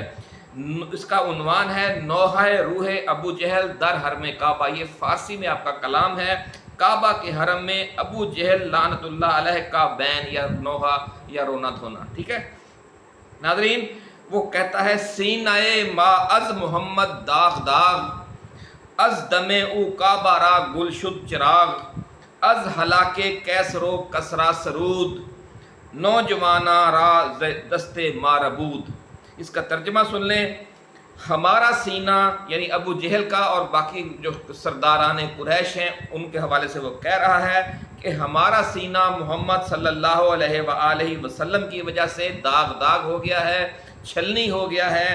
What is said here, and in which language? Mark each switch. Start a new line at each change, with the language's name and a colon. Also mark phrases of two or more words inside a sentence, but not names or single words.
Urdu: اس کا عنوان ہے نوحہ روح ابو جہل در حرم کعبہ۔ یہ فارسی میں آپ کا کلام ہے۔ کعبہ کے حرم میں ابو جہل
Arabic: لعنت اللہ علیہ
Urdu: کا بین یا نوحہ یا رونا دھونا، ٹھیک ہے ناظرین۔ وہ کہتا ہے
Persian: سینہ ما از محمد داغ داغ، از دم او کعبہ را گل شد چراغ، از ہلاک کیسر و کسرا سرود، نوجوانا را دست ماربود۔
Urdu: اس کا ترجمہ سن لیں۔ ہمارا سینہ یعنی ابو جہل کا اور باقی جو سرداران قریش ہیں ان کے حوالے سے وہ کہہ رہا ہے کہ ہمارا سینہ محمد
Arabic: صلی اللہ علیہ وآلہ وسلم
Urdu: کی وجہ سے داغ داغ ہو گیا ہے، چھلنی ہو گیا ہے۔